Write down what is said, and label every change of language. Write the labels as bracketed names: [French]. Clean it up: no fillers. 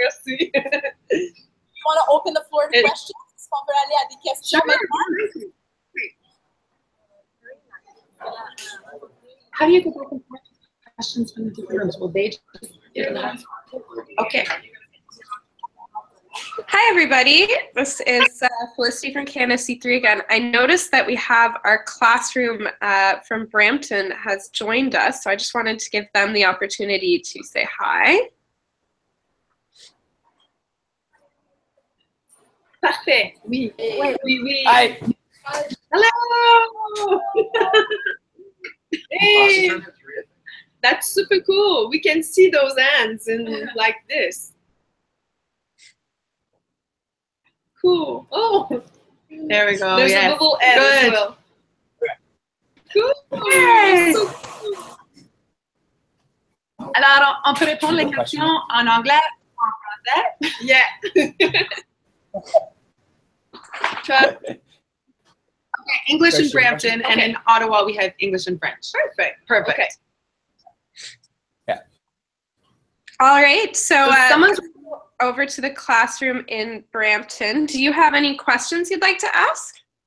[English] You want to open the floor to questions? [French] Est-ce qu'on peut aller à des questions maintenant? [English] How do you get open questions from the different rooms? Will they just Okay. Hi, everybody. This is Felicity from Canada C3 again. I noticed that we have our classroom from Brampton has joined us, so I just wanted to give them the opportunity to say hi. [French] Parfait. Oui. Oui. [English] Hi. Hello. Hey. That's super cool. We can see those hands and like this. Cool. Oh. There we go. There's a little head as well. Cool. Yay. So cool. [French] Alors, on peut répondre les questions en anglais ou en français? [English] Yeah. Okay, English in Brampton, and in Ottawa we have English and French. Perfect. Okay. Yeah. All right, so someone's over to the classroom in Brampton. Do you have any questions you'd like to ask?